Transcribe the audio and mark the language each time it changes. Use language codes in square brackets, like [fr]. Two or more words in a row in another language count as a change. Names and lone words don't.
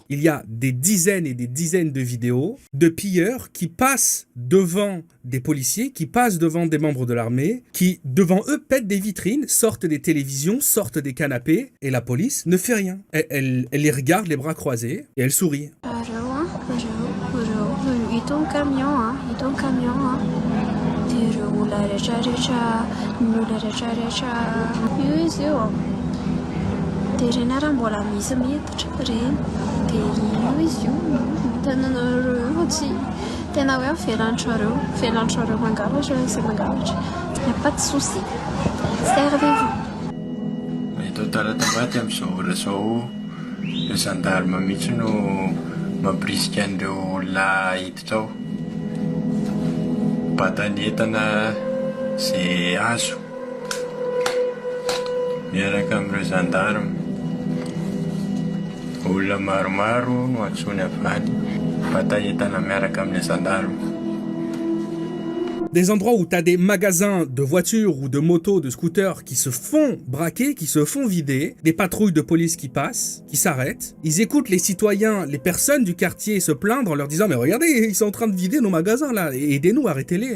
[fr] Il y a des dizaines et des dizaines de vidéos de pilleurs qui passent devant des policiers, qui passent devant des membres de l'armée, qui, devant eux, pètent des vitrines, sortent des télévisions, sortent des canapés, et la police ne fait rien. Elle les regarde les bras croisés et elle sourit. [mg] Tena hoe felantrareo mangalatra sy mangalatra. [fr] Y a pas de souci. Servez-vous. [mg] Eto Talatabaty amin'izao ora zao, le gendarme mihitsy no mampirisika an'ireo olona hiditra ao. Batany entana izay azo miaraka amin'ireo gendarme. Olona maromaro no antsoiny avany. [fr] Des endroits où tu as des magasins de voitures ou de motos, de scooters qui se font braquer, qui se font vider, des patrouilles de police qui passent, qui s'arrêtent, ils écoutent les citoyens, les personnes du quartier se plaindre en leur disant « Mais regardez, ils sont en train de vider nos magasins là, aidez-nous, arrêtez-les ».